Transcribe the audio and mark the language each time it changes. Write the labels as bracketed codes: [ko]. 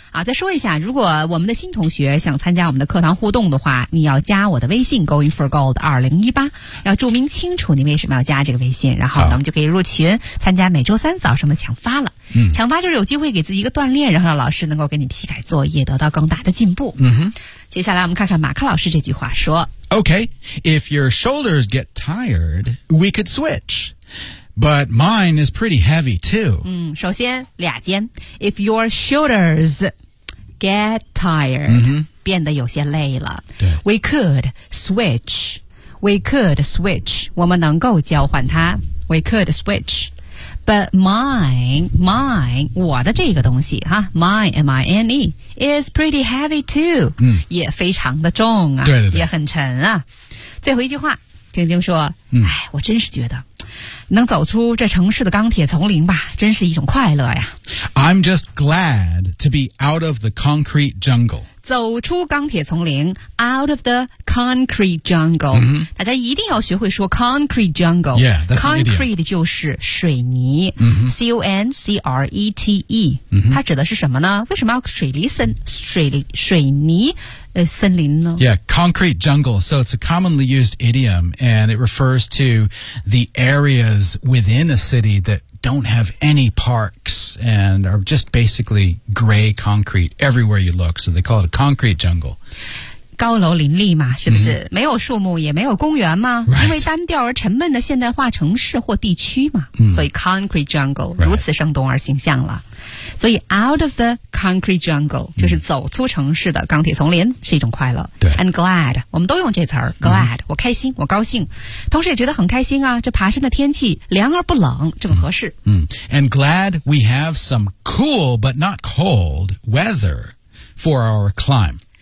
[zh] 啊，再说一下，如果我们的新同学想参加我们的课堂互动的话，你要加我的微信 going for gold 2018，要注明清楚你为什么要加这个微信，然后咱们就可以入群参加每周三早上的抢发了。抢发就是有机会给自己一个锻炼，然后让老师能够给你批改作业，得到更大的进步。接下来我们看看马克老师这句话说。 [en] Okay, if your shoulders get tired, we could switch. But mine is pretty heavy too. [zh] 首先俩尖。 [en] If your shoulders get tired, [zh] 变得有些累了。对。 [en] We could switch. We could switch. [zh] 我们能够交换它。 [en] We could switch. But mine, [zh] 我的这个东西哈 [en] ，mine, mine, is pretty heavy too. [zh] 也非常的重啊，对，也很沉啊。最后一句话，晶晶说，我真是觉得能走出这城市的钢铁丛林吧，真是一种快乐呀。 [en] I'm just glad to be out of the concrete jungle. [zh] 走出钢铁丛林 ， [en] out of the concrete jungle. [zh] 大家一定要学会说 concrete jungle. [en] Yeah, that's concrete an idiom. [zh] 就是水泥。concrete. 它指的是什么呢？为什么要水泥？森林呢？ [en] Yeah, concrete jungle. So it's a commonly used idiom, and it refers to the areas within a city that don't have any parks and are just basically gray concrete everywhere you look. So they call it a concrete jungle. [zh] 高楼林立嘛，是不是？没有树木，也没有公园嘛， [en] right. [zh] 因为单调而沉闷的现代化城市或地区嘛，所以 concrete jungle、 [en] right. [zh] 如此生动而形象了。所以 [en] out of the concrete jungle [zh] 就是走出城市的钢铁丛林是一种快乐。对，and glad 我们都用这词儿 ，glad、我开心，我高兴，同时也觉得很开心啊。这爬山的天气凉而不冷，正合适。 [en] And glad we have some cool but not cold weather for our climb.